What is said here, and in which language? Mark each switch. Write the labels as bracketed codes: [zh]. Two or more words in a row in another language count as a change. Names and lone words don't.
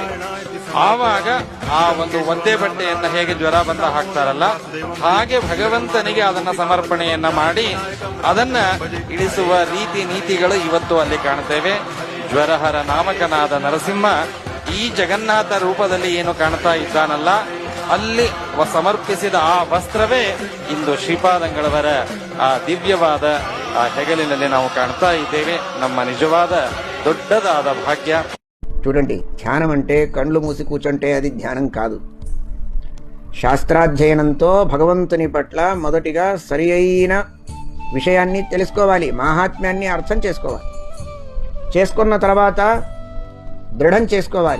[kn] ಆವಾಗ ಆ ಒಂದು ಒದ್ದೆ ಬಟ್ಟೆಯನ್ನ ಹೇಗೆ ಜ್ವರ ಬಂದ ಹಾಕ್ತಾರಲ್ಲ, ಹಾಗೆ ಭಗವಂತನಿಗೆ ಅದನ್ನ ಸಮರ್ಪಣೆಯನ್ನ ಮಾಡಿ ಅದನ್ನ ಇಳಿಸುವ ರೀತಿ ನೀತಿಗಳು ಇವತ್ತು ಅಲ್ಲಿ ಕಾಣ್ತೇವೆ. ಜ್ವರಹರ ನಾಮಕನಾದ ನರಸಿಂಹ ಈ ಜಗನ್ನಾಥ ರೂಪದಲ್ಲಿ ಏನು ಕಾಣ್ತಾ ಇದ್ದಾನಲ್ಲ, ಅಲ್ಲಿ ಸಮರ್ಪಿಸಿದ ಆ ವಸ್ತ್ರವೇ ಇಂದು ಶ್ರೀಪಾದಂಗಳವರ ಆ ದಿವ್ಯವಾದ ಆ ಹೆಗಲಿನಲ್ಲಿ ನಾವು ಕಾಣ್ತಾ ಇದ್ದೇವೆ. ನಮ್ಮ ನಿಜವಾದ ದೊಡ್ಡದಾದ ಭಾಗ್ಯ. [te] చూడండి, ధ్యానం అంటే కళ్ళు మూసి కూర్చుంటే అది ధ్యానం కాదు. శాస్త్రాధ్యయనంతో భగవంతుని పట్ల మొదటిగా సరి అయిన విషయాన్ని తెలుసుకోవాలి, మాహాత్మ్యాన్ని అర్థం చేసుకోవాలి. చేసుకున్న తర్వాత దృఢం చేసుకోవాలి.